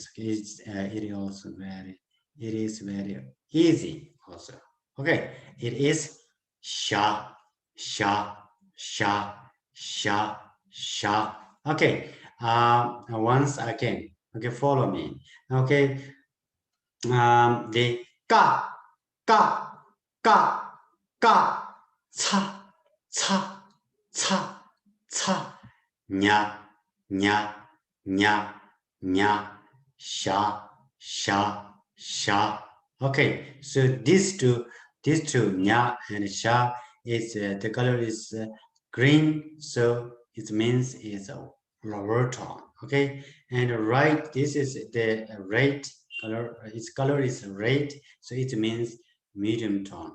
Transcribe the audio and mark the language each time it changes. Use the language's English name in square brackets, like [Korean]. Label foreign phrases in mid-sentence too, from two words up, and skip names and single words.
[English] It is very easy also. Okay, it is sha, sha, sha, sha, sha. Okay, once again. Okay, follow me. Okay, the ka, ka, ka, ka, cha, cha, cha, cha, nya, nya, nya, nya, sha, sha, sha. Okay, so these two nya and sha is the color is green, so it means it's a lower tone. Okay, and right, this is the red color. Its color is red, so it means medium tone.